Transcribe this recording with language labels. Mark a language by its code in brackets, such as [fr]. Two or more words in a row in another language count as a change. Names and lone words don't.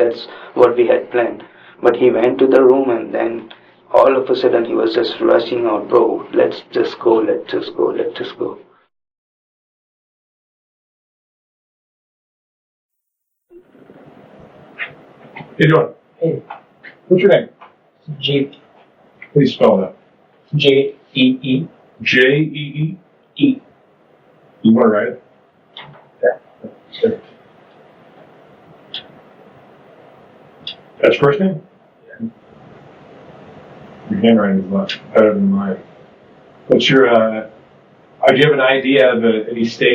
[en] That's what we had planned. But he went to the room, and then all of a sudden he was just rushing out, bro, let's just go. How you doing? Hey. What's your name? Jeet. Please spell that. J-E-E. J-E-E? E. You want to write it? Yeah. Sure. That's your first name? Yeah. Your handwriting is much better than mine. What's your, do you have an ID out of any state?